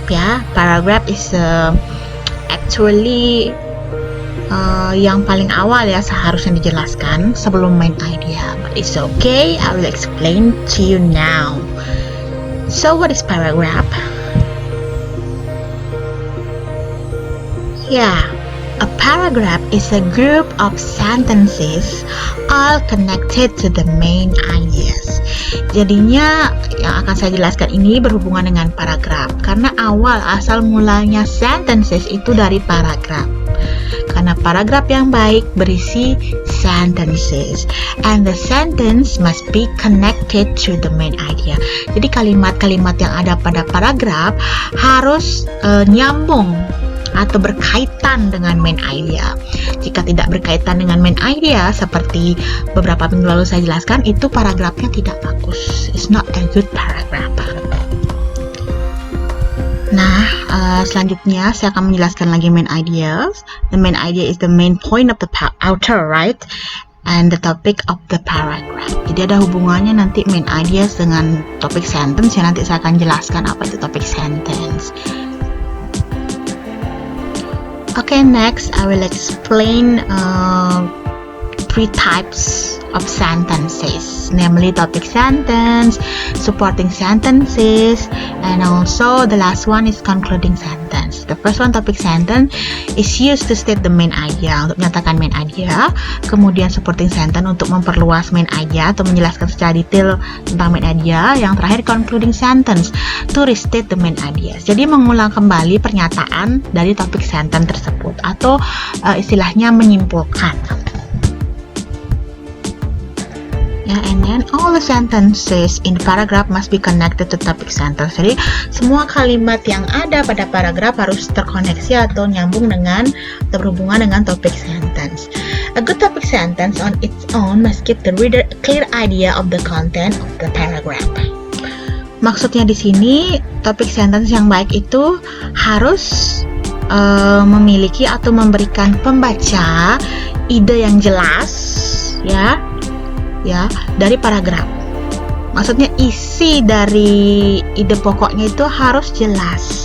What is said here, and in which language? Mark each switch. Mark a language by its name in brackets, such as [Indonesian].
[English] Ya, paragraph is actually [Indonesian] yang paling awal ya seharusnya dijelaskan sebelum [English] main idea, but it's okay, I will explain to you now. So what is paragraph? Yeah, a paragraph is a group of sentences all connected to the main ideas. [Indonesian] Jadinya yang akan saya jelaskan ini berhubungan dengan paragraf karena asal mulanya sentences itu dari paragraf. Karena paragraf yang baik berisi sentences [English] and the sentence must be connected to the main idea. [Indonesian] Jadi kalimat-kalimat yang ada pada paragraf harus nyambung atau berkaitan dengan main idea. Jika tidak berkaitan dengan main idea, seperti beberapa minggu lalu saya jelaskan, itu paragrafnya tidak bagus. [English] It's not a good paragraph. [Indonesian] Nah, selanjutnya saya akan menjelaskan lagi main ideas. [English] The main idea is the main point of the author, right? And the topic of the paragraph. [Indonesian] Jadi ada hubungannya nanti main ideas dengan topik sentence ya. Nanti saya akan jelaskan apa itu topik sentence. [English] Okay, next I will explain three types of sentences, namely topic sentence, supporting sentences, and also the last one is concluding sentence. The first one, topic sentence, is used to state the main idea, [Indonesian] untuk menyatakan [English] main idea. [Indonesian] Kemudian supporting sentence untuk memperluas main idea atau menjelaskan secara detail tentang main idea. Yang terakhir, [English] concluding sentence, to restate the main ideas. [Indonesian] Jadi mengulang kembali pernyataan dari topik sentence tersebut atau istilahnya menyimpulkan. [English] And then all the sentences in the paragraph must be connected to topic sentence. [Indonesian] Jadi semua kalimat yang ada pada paragraf harus terkoneksi atau nyambung dengan atau berhubungan dengan topik sentence. [English] A good topic sentence on its own must give the reader a clear idea of the content of the paragraph. [Indonesian] Maksudnya di sini topik sentence yang baik itu harus memiliki atau memberikan pembaca ide yang jelas ya dari paragraf. Maksudnya isi dari ide pokoknya itu harus jelas.